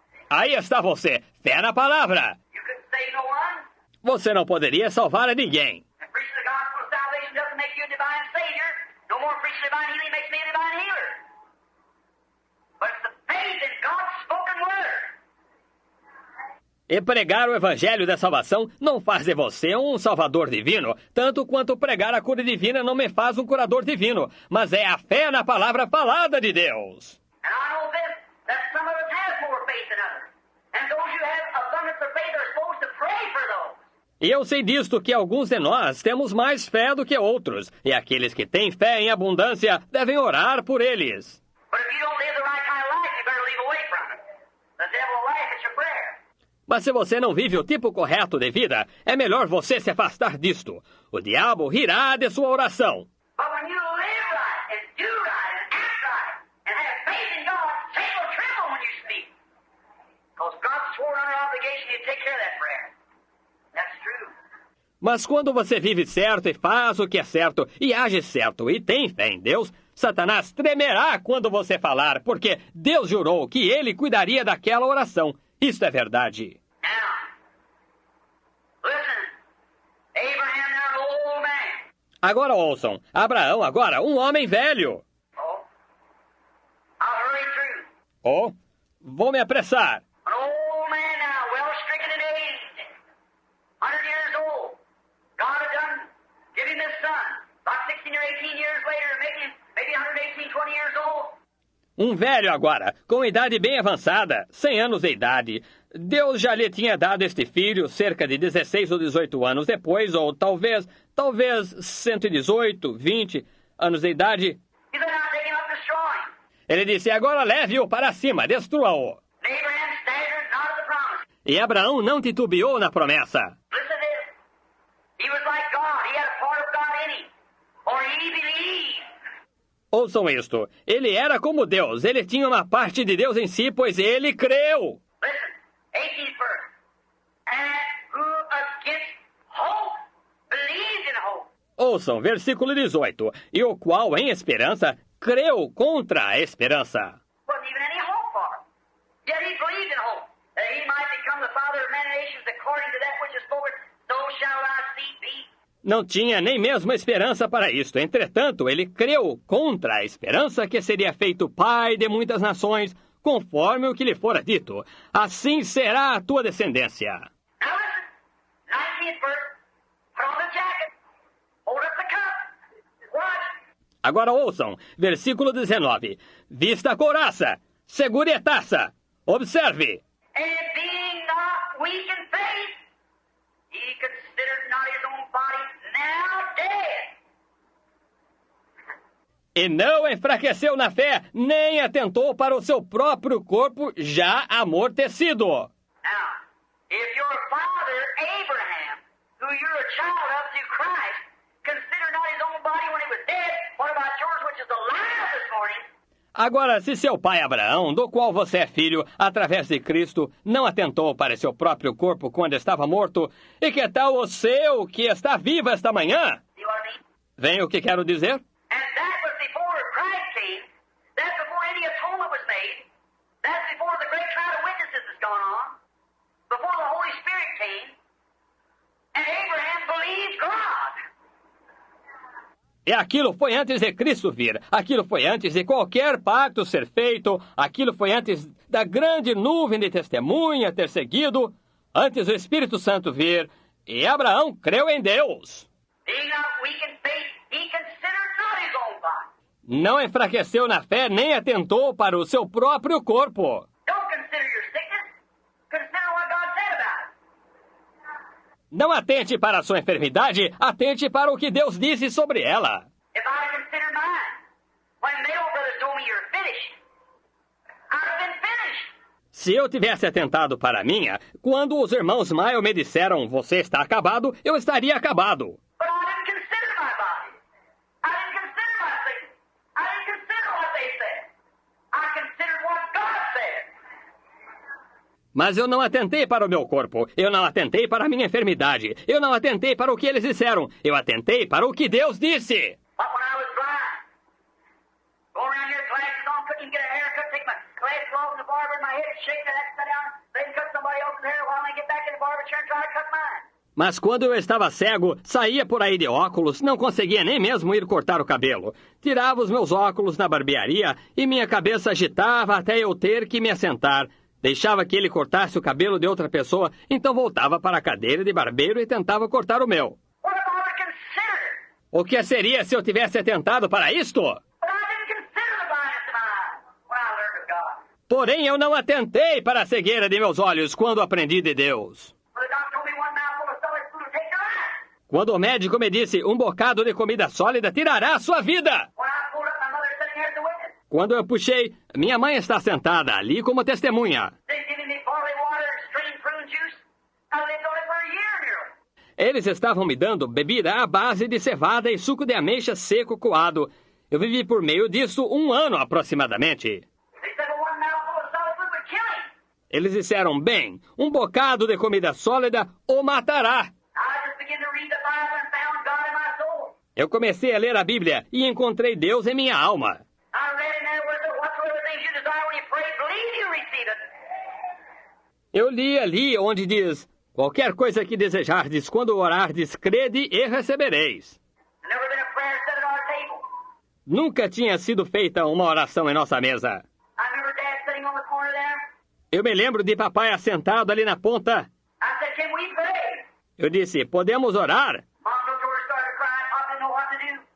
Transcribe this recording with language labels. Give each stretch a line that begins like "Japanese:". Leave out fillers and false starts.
Portuguese: Aí está você, fé na palavra.
English: You couldn't save no one.
Portuguese: Você não poderia salvar a ninguém.
English: And preaching the gospel of salvation doesn't make you a divine savior. No more preaching divine healing makes me a divine healer. But it's the faith in God's spoken word.
Portuguese: E pregar o evangelho da salvação não faz de você um salvador divino, tanto quanto pregar a cura divina não me faz um curador divino, mas é a fé na palavra falada de Deus.
English: And I know this, that some of us have more faith than others. And those who have abundance of faith are supposed to pray for those.
Portuguese: E eu sei disto que alguns de nós temos mais fé do que outros, e aqueles que têm fé em abundância devem orar por eles.
English: But if you don't live the right kind of life, you better leave away from it. The devil will laugh at your prayer.
Portuguese: Mas se você não vive o tipo correto de vida, é melhor você se afastar disto. O diabo rirá de sua oração.
English: But when you live right and do right and act right and have faith in God, Satan will tremble when you speak. Because God swore under obligation he'd take care of that prayer. That's true.
Portuguese: Mas quando você vive certo e faz o que é certo e age certo e tem fé em Deus, Satanás tremerá quando você falar, porque Deus jurou que ele cuidaria daquela oração. Isto é verdade.
English: Now, listen. Abraham now an old man.
Portuguese: Agora ouçam. Abraão agora, um homem velho.
English: Oh. I'll hurry through.
Portuguese: Oh, vou me apressar.
English: An old man now, well stricken in age. 100 years old. God had done, give him this son. About 16 or 18 years later, making him maybe 118, 20 years old.
Portuguese: Um velho agora, com idade bem avançada, 100 anos de idade. Deus já lhe tinha dado este filho cerca de 16 ou 18 anos depois, ou talvez 118, 20 anos de idade.
English: He said, now take him up, destroy him.
Portuguese: Ele disse, agora leve-o para cima, destrua-o.
English: And Abraham staggered not at the promise.
Portuguese: E Abraão não titubeou na promessa.
English: Listen to this. He was like God. He had a part of God in him. Or he believed.
Portuguese: Ouçam isto. Ele era como Deus. Ele tinha uma parte de Deus em si, pois ele creu.
English: Listen, 18th verse. And who against hope believed in hope.
Portuguese: Ouçam, versículo 18. E o qual, em esperança, creu contra a esperança.
English: Wasn't even any hope for him. Yet he believed in hope, that he might become the father of many nations according to that which is spoken, so shall thy seed be.
Portuguese: Não tinha nem mesmo esperança para isto. Entretanto, ele creu contra a esperança que seria feito pai de muitas nações, conforme o que lhe fora dito. Assim será a tua descendência.
English: Now listen, 19th verse. Put on the jacket. Hold up the cup. Watch.
Portuguese: Agora ouçam, versículo 19. Vista a couraça, segure a taça. Observe.
English: And being not weak in faith, he considered not his own body now dead.
Portuguese: E não enfraqueceu na fé, nem atentou para o seu próprio corpo já amortecido.
English: Now, if your father Abraham, who you're a child of through Christ, considered not his own body when he was dead, what about yours which is alive this morning?
Portuguese: Agora, se seu pai Abraão, do qual você é filho, através de Cristo, não atentou para seu próprio corpo quando estava morto, e que tal o seu, que está vivo esta manhã?
English: See what I mean?
Portuguese: Vem o que quero dizer?
English: And that was before Christ came. That's before any atonement was made. That's before the great cloud of witnesses has gone on. Before the Holy Spirit came. And Abraham believed God.
Portuguese: E aquilo foi antes de Cristo vir, aquilo foi antes de qualquer pacto ser feito, aquilo foi antes da grande nuvem de testemunha ter seguido, antes do Espírito Santo vir, e Abraão creu em Deus.
English: Being not weak in faith, he considered not his own body.
Portuguese: Não enfraqueceu na fé, nem atentou para o seu próprio corpo.
English: Don't consider your sickness. Consider what God said about it.
Portuguese: Não atente para a sua enfermidade, atente para o que Deus disse sobre ela.
English: If I had considered mine, when Mayo brothers told me you're finished, I'd have been finished.
Portuguese: Se eu tivesse atentado para a minha, quando os irmãos Maio me disseram, você está acabado, eu estaria acabado.
English: But I didn't consider my body. I didn't consider my sickness. I didn't consider what they said. I considered what God said.
Portuguese: Mas eu não atentei para o meu corpo, eu não atentei para a minha enfermidade, eu não atentei para o que eles disseram, eu atentei para o que Deus disse.
English: But when I was blind, go around here, glasses on, couldn't even get a haircut, take my glasses off in the barber in my head, shake that, sit down, then cut somebody else's hair while I get back in the barber chair and try to cut mine.
Portuguese: Mas quando eu estava cego, saía por aí de óculos, não conseguia nem mesmo ir cortar o cabelo. Tirava os meus óculos na barbearia e minha cabeça agitava até eu ter que me assentar. Deixava que ele cortasse o cabelo de outra pessoa, então voltava para a cadeira de barbeiro e tentava cortar o meu.
English: What if I would consider?
Portuguese: O que seria se eu tivesse atentado para isto?
English: But I didn't consider the blindness of my eyes when I learned of God.
Portuguese: Porém, eu não atentei para a cegueira de meus olhos quando aprendi de Deus.
English: When the doctor told me one mouthful of solid food would take your life.
Portuguese: Quando o médico me disse, um bocado de comida sólida tirará a sua vida.
English: When I pulled up, my mother sitting there as a witness.
Portuguese: Quando eu puxei, minha mãe está sentada ali como testemunha.
English: They giving me barley water and strained prune juice. I lived on it for a year nearly.
Portuguese: Eles estavam me dando bebida à base de cevada e suco de ameixa seco coado. Eu vivi por meio disso 1 ano aproximadamente.
English: They said, well, one mouthful of solid food would kill him.
Portuguese: Eles disseram, bem, um bocado de comida sólida o matará.
English: I just began to read the Bible and found God in my soul.
Portuguese: Eu comecei a ler a Bíblia e encontrei Deus em minha alma.
English: I read in there where it said, whatsoever things you desire when you pray, believe you receive it.
Portuguese: Eu li ali onde diz: qualquer coisa que desejardes quando orardes, crede e recebereis.
English: Never been a prayer said at our table.
Portuguese: Nunca tinha sido feita uma oração em nossa mesa.
English: I remember Dad sitting on the corner there.
Portuguese: Eu me lembro de papai assentado ali na ponta.
English: I said, can we pray?
Portuguese: Eu disse: podemos orar?
English: Mom looked over and started crying. Pop didn't know what to do.